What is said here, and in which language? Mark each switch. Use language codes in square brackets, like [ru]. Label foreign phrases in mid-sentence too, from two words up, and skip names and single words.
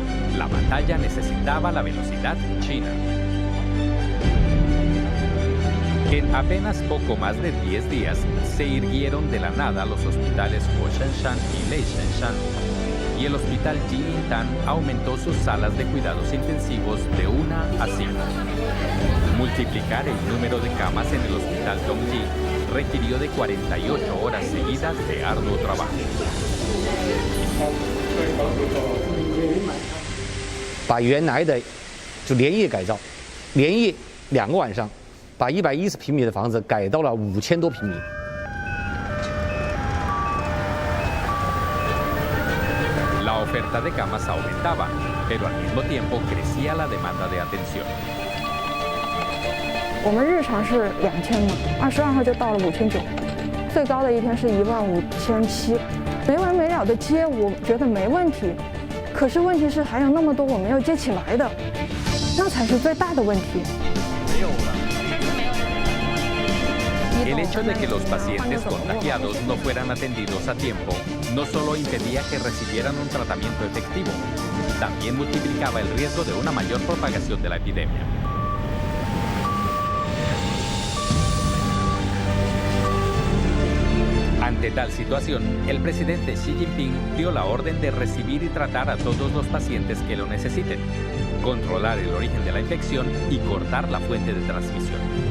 [es] La batalla necesitaba la velocidad china. En apenas poco más de 10 días, se irguieron de la nada los hospitales Huoshenshan y Leishenshan, y el hospital Jinyintan aumentó sus salas de cuidados intensivos de 1 a 5. Multiplicar el número de camas en el hospital Dongji requirió de 48 horas seguidas de arduo trabajo. [zh] 把原来的就连夜改造，连夜2个晚上，把110平米的房子改到了5000多平米。 [es] La oferta de camas aumentaba, pero al mismo tiempo crecía la demanda de atención. [zh] 我们日常是2000嘛，22号就到了5900，最高的一天是15700，没完没了的接，我觉得没问题。可是问题是还有那么多我没有接起来的，那才是最大的问题。 [es] El hecho de que los pacientes contagiados no fueran atendidos a tiempo no solo impedía que recibieran un tratamiento efectivo, también multiplicaba el riesgo de una mayor propagación de la epidemia. Ante tal situación, el presidente Xi Jinping dio la orden de recibir y tratar a todos los pacientes que lo necesiten, controlar el origen de la infección y cortar la fuente de transmisión.